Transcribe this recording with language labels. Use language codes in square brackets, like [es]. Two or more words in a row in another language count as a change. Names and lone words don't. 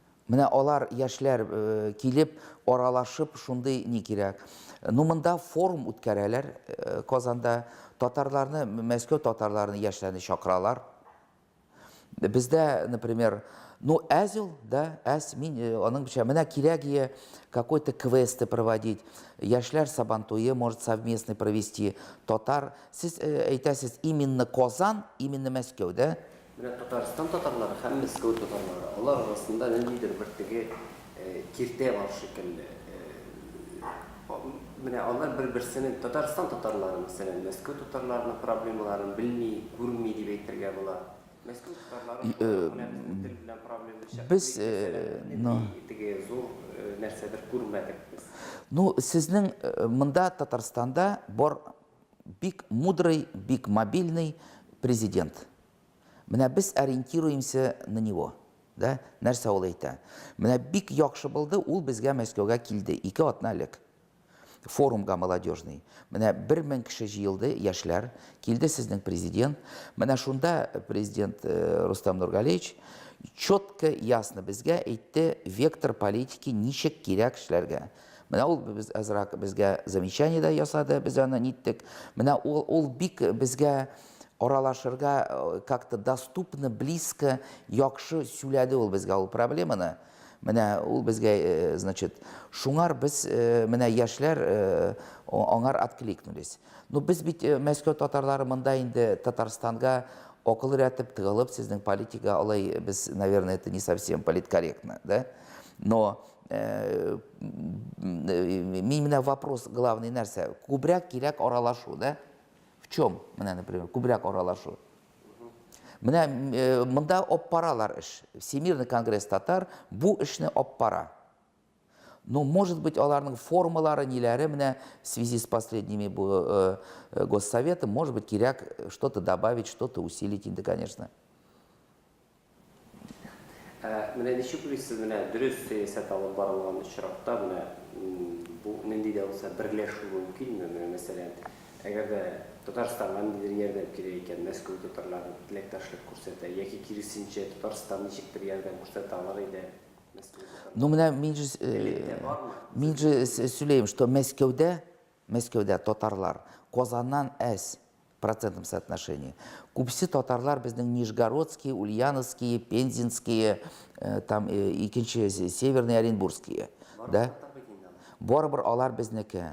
[tt] Менә алар яшьләр килеп, аралашып, шундый ни кирәк. Ну, монда форум үткәрәләр Казанда. Татарларны, Мәскәү татарларны яшьләрне чакыралар. Бездә, например, ну, әзил, да, мин, аның бичә, менә кирәк [ru] какой-то квесты проводить, [tt] яшьләр сабантуе [ru] может совместно провести, [tt] татар, сез әйтәсез, именно Казан, именно Мәскәү, да? Менә Татарстан татарлары һәм Мәскәү татарлары, алар арасында ниндидер бер теге киртә бар шикелле. Менә алар бер-берсенең Татарстан татарлары, мәсәлән, Мәскәү татарларының проблемаларын белми, күрми дип әйтергә була. Мәскәү татарлары тел белән проблема Без, теге зур нәрсәдер күрмәдек без. Ну, сезнең монда Татарстанда бар бик мудрый, бик мобильный президент. [ru] Менә без ориентируемся на него, да? [tt] Нәрсә ул әйтә? Менә бик яхшы булды, ул безгә Мәскәүгә килде, 2 атналык. Форумга молодежный. Менә 1000 кеше җыелды, яшьләр, килде сезнең президент. Менә шунда президент Рустам Нургалиевич [ru] четко, ясно [tt] безгә әйтте [ru] вектор политики [tt] ничек кирәк эшләргә. Менә ул безгә замечание да ясады, без аны ниттек. Менә ул бик безгә аралашырга [ru] как-то доступно, близко, [tt] яхшы сөйләде ул безгә ул проблеманы. Менә ул безгә, значит, шуңар без, менә яшьләр аңар откликнулись. Ну, без бит Мәскәү татарлары монда инде Татарстанга акыл өйрәтеп тыгылып, сезнең политика алай, без, [ru] наверное, это не совсем политкорректно, да? [tt] Но менә [ru] вопрос главный [tt] нәрсә, күбрәк кирәк аралашу, да? [ru] В чем, [tt] менә, например, күбрәк аралашу? Менә монда оппаралар эш. Всемирный конгресс татар бу эшне оппара. [ru] Но, может быть, [tt] аларның формалары, ниләре, менә [ru] в связи с последними госсоветом, может быть, [tt] кирәк [ru] что-то добавить, что-то усилить [tt] инде, конечно. Менә ничек уйлыйсыз, менә дөрес сәясәт алып барылган очракта, менә бу нинди дә булса берләшү мөмкинме, мәсәлән, әгәр дә Татарстанга ниндидер ярдәм кирәк икән, Мәскәү татарлары теләктәшлек күрсәтә, яки киресенчә Татарстан ничектер ярдәм күрсәтә алар иде Мәскәү татарлары. Ну, менә мин же сөйләйм, что Мәскәүдә татарлар Казаннан әз [ru] процентном соотношении. [tt] Күпсе татарлар безнең [ru] Нижегородские, Ульяновские, Пензенские, там [tt] икенче [ru] Северные Оренбургские, [tt] да? Барыбер алар безнеке.